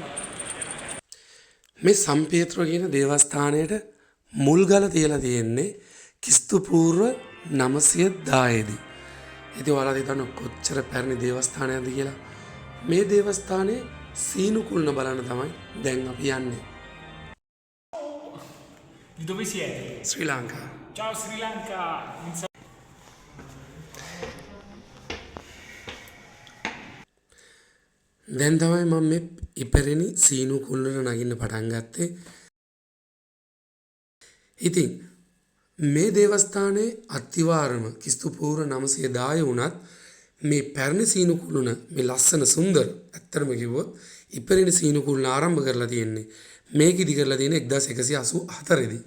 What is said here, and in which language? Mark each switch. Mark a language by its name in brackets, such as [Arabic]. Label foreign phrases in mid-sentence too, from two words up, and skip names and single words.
[Sinhala] මේ සම්පේත්‍ර කියන දේවස්ථානයේට මුල්ගල තියලා තියෙන්නේ ක්‍රිස්තු පූර්ව 910 දී. ඉතින් ඔයාලා හිතන්න කොච්චර පැරණි දේවස්ථානයක්ද කියලා. මේ දේවස්ථානයේ සීනු කුළුණ බලන්න තමයි දැන් අපි යන්නේ. [Italian] Di dove siete? [Sinhala] ශ්‍රී ලංකා. [Italian] Ciao Sri Lanka! [Sinhala] දැන් තමයි මම මේ ඉපරෙණි සීනු කුළුණට නගින්න පටන් ගත්තේ. ඉතින් මේ දේවස්ථානයේ අතිවාරම ක්‍රිස්තු පූර්ව 910 වුණත් මේ පැරණි සීනු කුළුණ මේ ලස්සන සුන්දර ඇත්තටම කිව්වොත් ඉපරෙණි සීනු කුළුණ ආරම්භ කරලා තියෙන්නේ මේක ඉදි කරලා තියෙන්නේ 1184 දී.